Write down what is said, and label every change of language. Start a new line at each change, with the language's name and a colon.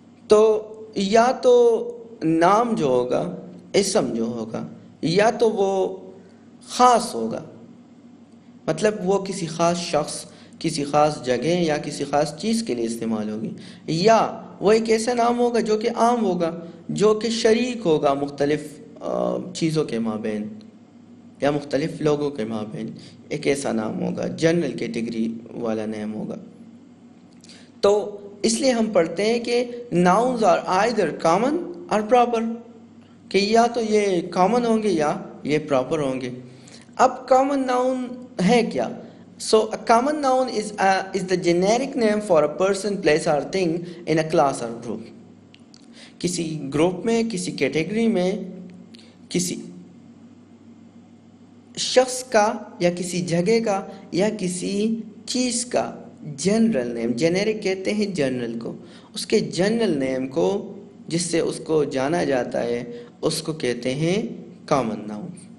Hindi: तो या तो नाम जो होगा, इसम जो होगा, या तो वो ख़ास होगा, मतलब वो किसी ख़ास शख्स, किसी ख़ास जगह या किसी ख़ास चीज़ के लिए इस्तेमाल होगी, या वो एक ऐसा नाम होगा जो कि आम होगा, जो कि शरीक होगा मुख्तलिफ़ चीज़ों के माबैन या मुख्तलिफ़ लोगों के माबैन। एक ऐसा नाम होगा, जनरल कैटेगरी वाला नेम होगा। तो इसलिए हम पढ़ते हैं कि
English: nouns are either common और proper,
Hindi: कि या तो ये कॉमन होंगे या ये प्रॉपर होंगे। अब कॉमन नाउन है क्या?
English: So a common noun is the generic name for a person, place or thing in a class or group.
Hindi: किसी ग्रुप में, किसी कैटेगरी में, किसी शख्स का या किसी जगह का या किसी चीज़ का जनरल नेम, जेनेरिक कहते हैं जनरल को, उसके जनरल नेम को जिससे उसको जाना जाता है उसको कहते हैं कॉमन नाउन।